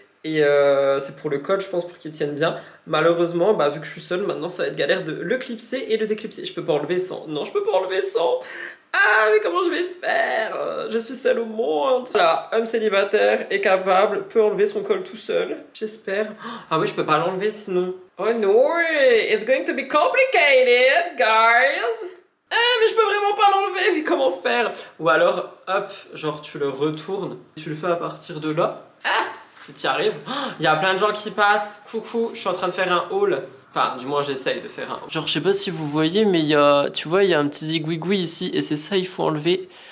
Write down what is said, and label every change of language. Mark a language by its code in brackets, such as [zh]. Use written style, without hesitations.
[fr] Et c'est pour le col, je pense, pour qu'il tienne bien. Malheureusement, vu que je suis seule, maintenant ça va être galère de le clipser et le déclipser. Je peux pas enlever sans. Non, je peux pas enlever sans. Ah, mais comment je vais faire? Je suis seule au monde. Voilà, homme célibataire est capable, peut enlever son col tout seul. J'espère. Ah oui, je peux pas l'enlever sinon. [en] Oh no, it's going to be complicated, guys. [fr] Ah, mais je peux vraiment pas l'enlever, mais comment faire? Ou alors, hop, genre tu le retournes, tu le fais à partir de là. Ah! Si t'y arrives, il y a plein de gens qui passent. Coucou, je suis en train de faire un haul. Enfin, du moins, j'essaye de faire un haul. Genre, je sais pas si vous voyez, mais tu vois, il y a un petit zigouigoui ici. Et c'est ça, il faut enlever.